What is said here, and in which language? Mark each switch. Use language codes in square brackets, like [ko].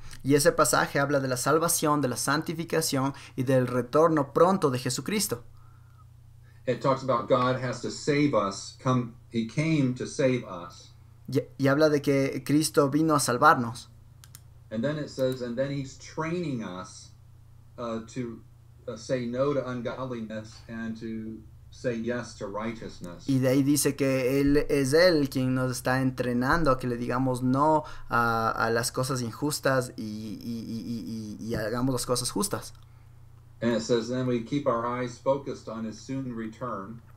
[es] Y ese pasaje habla de la salvación, de la santificación y del retorno pronto de Jesucristo. [en] It talks about God has to save us. He came to save us. [es] Y habla de que Cristo vino a salvarnos. [en] And then it says, and then he's training us to say no to ungodliness and to say yes to righteousness. [es] Y de ahí dice que él quien nos está entrenando a que le digamos no a las cosas injustas y hagamos las cosas justas. [en] And it says, then we keep our eyes focused on his soon return.